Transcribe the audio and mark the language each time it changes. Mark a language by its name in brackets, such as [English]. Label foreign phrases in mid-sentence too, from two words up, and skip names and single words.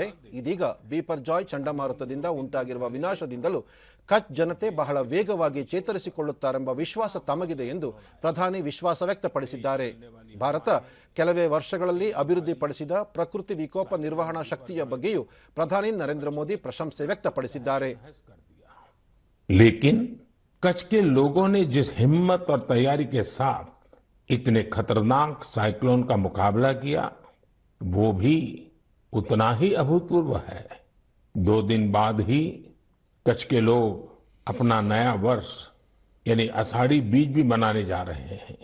[Kannada] ಇದೀಗ ಬಿಪರ್ಜಾಯ್ ಚಂಡಮಾರುತದಿಂದ ಉಂಟಾಗಿರುವ ವಿನಾಶದಿಂದಲೂ ಕಚ್ ಜನತೆ ಬಹಳ ವೇಗವಾಗಿ ಚೇತರಿಸಿಕೊಳ್ಳುತ್ತಾರೆಂಬ ವಿಶ್ವಾಸ ತಮಗಿದೆ ಎಂದು ಪ್ರಧಾನಿ ವಿಶ್ವಾಸ ವ್ಯಕ್ತಪಡಿಸಿದ್ದಾರೆ. ಭಾರತ ಕೆಲವೇ ವರ್ಷಗಳಲ್ಲಿ ಅಭಿವೃದ್ಧಿಪಡಿಸಿದ ಪ್ರಕೃತಿ ವಿಕೋಪ ನಿರ್ವಹಣಾ ಶಕ್ತಿಯ ಬಗ್ಗೆಯೂ ಪ್ರಧಾನಿ ನರೇಂದ್ರ ಮೋದಿ ಪ್ರಶಂಸೆ ವ್ಯಕ್ತಪಡಿಸಿದ್ದಾರೆ. [Hindi] लेकिन कच्छ के लोगों ने जिस हिम्मत और तैयारी के साथ इतने खतरनाक साइक्लोन का मुकाबला किया, वो भी उतना ही अभूतपूर्व है। 2 दिन बाद ही कच्छ के लोग अपना नया वर्ष यानी आषाढ़ी बीज भी मनाने जा रहे हैं।